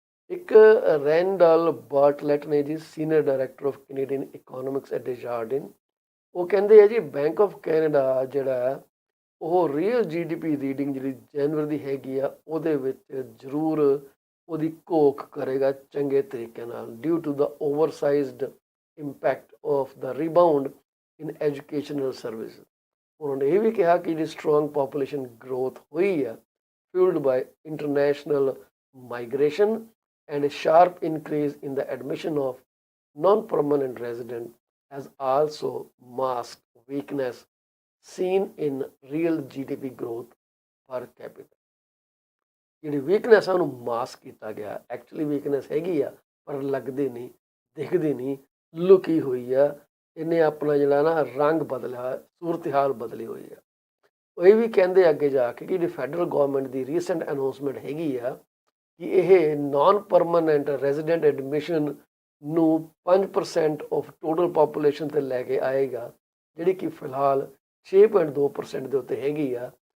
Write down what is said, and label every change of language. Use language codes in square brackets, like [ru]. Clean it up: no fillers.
[pa] ਇੱਕ ਰੈਂਡਲ ਬਾਰਟਲੈਟ ਨੇ ਜੀ, senior director of Canadian economics at ਡੈਜਾਰਡਿਨ, ਉਹ ਕਹਿੰਦੇ ਆ ਜੀ ਬੈਂਕ ਆਫ ਕੈਨੇਡਾ ਜਿਹੜਾ ਉਹ ਰੀਅਲ GDP ਰੀਡਿੰਗ ਜਿਹੜੀ ਜਨਵਰੀ ਦੀ ਹੈਗੀ ਆ ਉਹਦੇ ਵਿੱਚ ਜ਼ਰੂਰ ਉਹਦੀ ਘੋਖ ਕਰੇਗਾ ਚੰਗੇ ਤਰੀਕੇ ਨਾਲ, [en] Due to the oversized impact of the rebound in educational service. [pa] ਉਹਨਾਂ ਨੇ ਇਹ ਵੀ ਕਿਹਾ ਕਿ ਜਿਹੜੀ ਸਟਰੋਂਗ ਪਾਪੂਲੇਸ਼ਨ ਗਰੋਥ ਹੋਈ ਆ [en] Fuelled by international migration and a sharp increase in the admission of non-permanent resident has also masked weakness seen in real GDP growth per capita. [pa] ਜਿਹੜੀ weakness ਆ ਉਹਨੂੰ ਮਾਸਕ ਕੀਤਾ ਗਿਆ। ਐਕਚੁਅਲੀ ਵੀਕਨੈਸ ਹੈਗੀ ਆ ਪਰ ਲੱਗਦੀ ਨਹੀਂ, ਦਿਖਦੀ ਨਹੀਂ, ਲੁਕੀ ਹੋਈ ਆ। ਇਹਨੇ ਆਪਣਾ ਜਿਹੜਾ ਨਾ ਰੰਗ ਬਦਲਿਆ, ਸੂਰਤ ਹਾਲ ਬਦਲੀ ਹੋਈ ਆ। ਉਹ ਇਹ ਵੀ ਕਹਿੰਦੇ ਅੱਗੇ ਜਾ ਕੇ ਕਿ ਜਿਹੜੀ ਫੈਡਰਲ ਗੌਰਮੈਂਟ ਦੀ ਰੀਸੈਂਟ ਅਨਾਊਂਸਮੈਂਟ ਹੈਗੀ ਆ ਕਿ ਇਹ ਨਾਨ ਪਰਮਾਨੈਂਟ ਰੈਜ਼ੀਡੈਂਟ ਐਡਮਿਸ਼ਨ ਨੂੰ 5% ਆਫ ਟੋਟਲ ਪਾਪੂਲੇਸ਼ਨ 'ਤੇ ਲੈ ਕੇ ਆਏਗਾ, ਜਿਹੜੀ ਕਿ ਫਿਲਹਾਲ 6.2% ਦੇ ਉੱਤੇ ਹੈਗੀ ਆ।